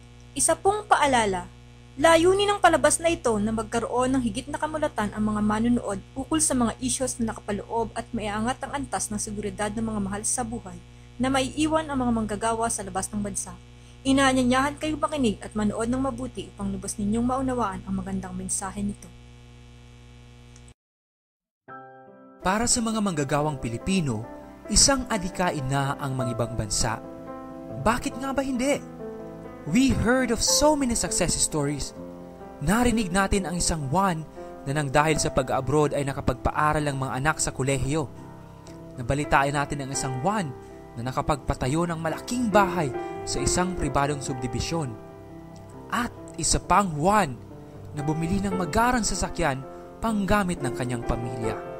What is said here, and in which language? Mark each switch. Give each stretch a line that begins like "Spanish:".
Filipino: Isa pong paalala, layunin ng palabas na ito na magkaroon ng higit na kamulatan ang mga manunood ukol sa mga isyos na nakapaloob at maiangat ang antas ng seguridad ng mga mahal sa buhay na maiiwan ang mga manggagawa sa labas ng bansa. Inaanyayahan kayo makinig at manood ng mabuti upang lubos ninyong maunawaan ang magandang mensahe nito. Para sa mga manggagawang Pilipino, isang adikain na ang mga ibang bansa. Bakit nga ba hindi?
English: We heard of so many success stories.
Filipino: Narinig natin ang isang Juan na nang dahil sa pag-abroad ay nakapagpaaral ang mga anak sa kolehiyo. Nabalitaan natin ang isang Juan na nakapagpatayo ng malaking bahay sa isang pribadong subdibisyon. At isa pang Juan na bumili ng magarang sasakyan panggamit ng kanyang pamilya.